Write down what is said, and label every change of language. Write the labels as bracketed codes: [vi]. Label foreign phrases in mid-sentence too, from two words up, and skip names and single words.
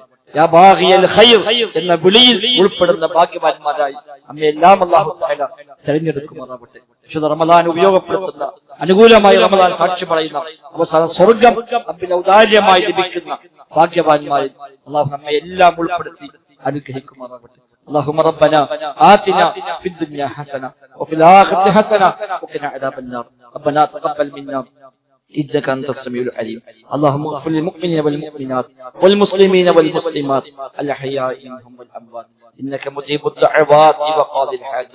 [ar] يا باغي الخير [ml] എന്ന വിളിയിൽ ഉൾപ്പെടുന്ന ഭാഗ്യവാന്മാരായി നമ്മയെല്ലാം [ar] الله تعالى [ml] തിരഞ്ഞെടുക്കുമാറാവട്ടെ. വിശുദ്ധ റമദാൻ ഉപയോഗപ്പെടുത്തുന്ന അനുകൂലമായി റമദാൻ സാക്ഷി പറയുന്ന അവസാന സ്വർഗം റബ്ബിന്റെ ഔദാര്യമായി ലഭിക്കുന്ന ഭാഗ്യവാന്മാരിൽ അല്ലാഹു നമ്മെ എല്ലാം ഉൾപ്പെടുത്തി അനുഗ്രഹിക്കുമാറാവട്ടെ. [ar] اللهم ربنا آتنا في الدنيا حسنة وفي الآخرة حسنة وقنا عذاب النار. ربنا تقبل منا إنك أنت السميع العليم. اللهم اغفر للمؤمنين والمؤمنات والمسلمين والمسلمات الأحياء منهم والأموات إنك مجيب الدعوات وقاضي الحاجات.